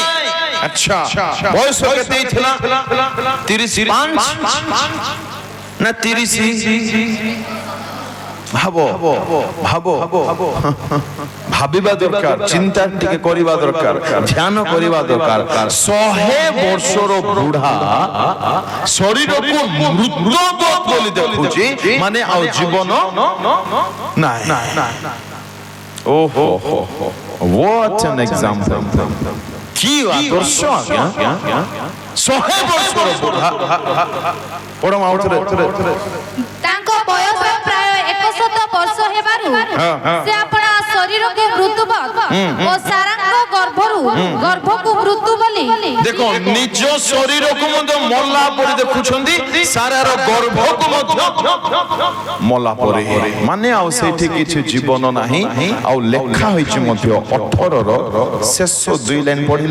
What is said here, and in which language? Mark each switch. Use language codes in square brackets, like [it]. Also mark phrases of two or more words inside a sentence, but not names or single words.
[or] ଆଚ୍ଛା ବୟସ କେତେ ଥିଲା 35 ନା 30 ଭାବିବା ଦରକାର ଚିନ୍ତା ଟିକେ କରିବା ଦରକାର ଧ୍ୟାନ କରିବା ଦରକାର 100 ବର୍ଷର ବୁଢା ଶରୀରକୁ ମୃତ ବୋଲି ଦେଖୁଛି ମାନେ ଆଉ ଜୀବନ ନାହିଁ। ଓହୋ [en] what an example [or] କି ଆଦର୍ଶ ଆଜ୍ଞା 100 ବର୍ଷର ବୁଢା ପଢମ ଆଉଥରେ ତାଙ୍କ ବୟସ ପ୍ରାୟ 100 ବର୍ଷ ହେବାରୁ ସେ ଆପଣା ଶରୀରକୁ ମୃତ୍ୟୁବତ୍ ଓ ସାରାଙ୍କ ଗର୍ଭକୁ ମୃତ୍ୟୁ ବୋଲି ଦେଖ ନିଜ ଶରୀରକୁ ମଧ୍ୟ ମଲା ପରି ଦେଖୁଛନ୍ତି ସାରାର ଗର୍ଭକୁ ମଧ୍ୟ ମଲା ପରି ମାନେ ଆଉ ସେଇଠି କିଛି ଜୀବନ ନାହିଁ ଆଉ ଲେଖା ହୋଇଛି ମଧ୍ୟ 18ର ଶେଷ 2 ଲାଇନ୍ ପଢିଲେ